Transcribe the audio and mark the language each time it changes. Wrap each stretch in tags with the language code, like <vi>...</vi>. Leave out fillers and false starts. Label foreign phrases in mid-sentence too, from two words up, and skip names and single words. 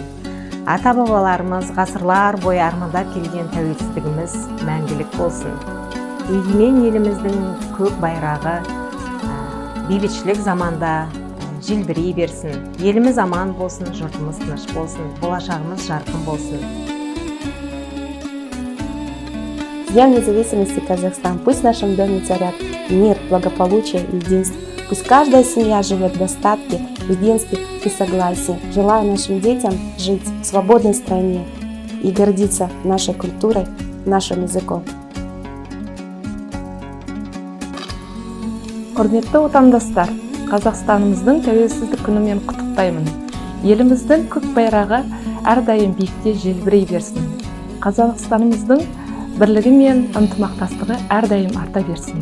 <kk>Ата-бабаларымыз ғасырлар бойы армандап келген тәуелсіздігіміз мәңгілік болсын. Егемен еліміздің көк байрағы бейбітшілік заманда желбірей берсін. Еліміз аман болсын, жұртымыз тыныш болсын, болашағымыз жарқын болсын.</kk> <ru>С Днем независимости Казахстан. Пусть в нашем доме царят мир, благополучие и единство. Пусть каждая семья живет в достатке, единстве и согласии. Желаю нашим детям жить в свободной стране и гордиться нашей культурой, нашим языком.</ru> <kk>Құрметті отандастар, Қазақстанымыздың тәуелсіздік күнімен құттықтаймын. Еліміздің көк байрағы әрдайым биікте желбірей берсін. Қазақстанымыздың бірлігі мен ынтымақтастығы әрдайым арта берсін.</kk>